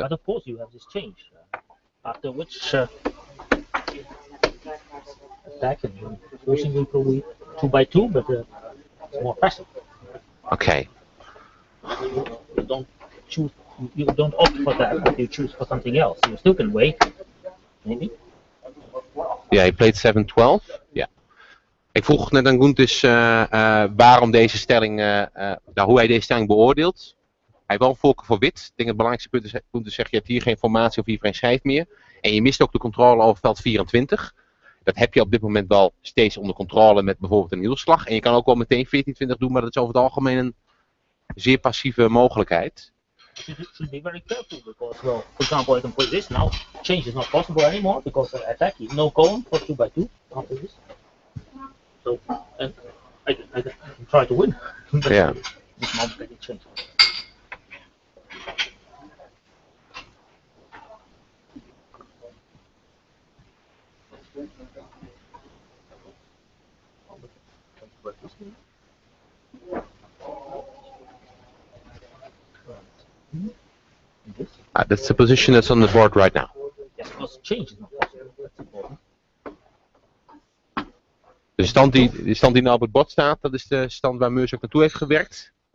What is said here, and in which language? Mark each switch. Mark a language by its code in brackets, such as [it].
[en] But of course you have this change, after which attack and forcing you probably 2 by 2, but it's more passive. Okay. You don't choose. You don't opt for that, but you choose for something else. You still can wait, maybe. Yeah, he played 7-12. [nl] Ja. Ik vroeg net aan Gundis waarom deze stelling, hoe hij deze stelling beoordeelt. Hij heeft wel een voorkeur voor wit. Ik denk het belangrijkste punt is, Gundis zegt, je hebt hier geen formatie of hier geen schijf meer. En je mist ook de controle over veld 24. Dat heb je op dit moment wel steeds onder controle met bijvoorbeeld een hielslag. En je kan ook wel meteen 14-20 doen, maar dat is over het algemeen een zeer passieve mogelijkheid. [en] You should be very careful because, well, for example, I can play this now. Change is not possible anymore because attack is no cone for 2 by 2 after this. So, and I can try to win. Yeah. This moment I can change. That's the position that's on the board right now. Yes, because change is not possible. That's important. [nl] De stand die nou op het bord staat, dat is de stand waar Meurs ook naartoe heeft gewerkt.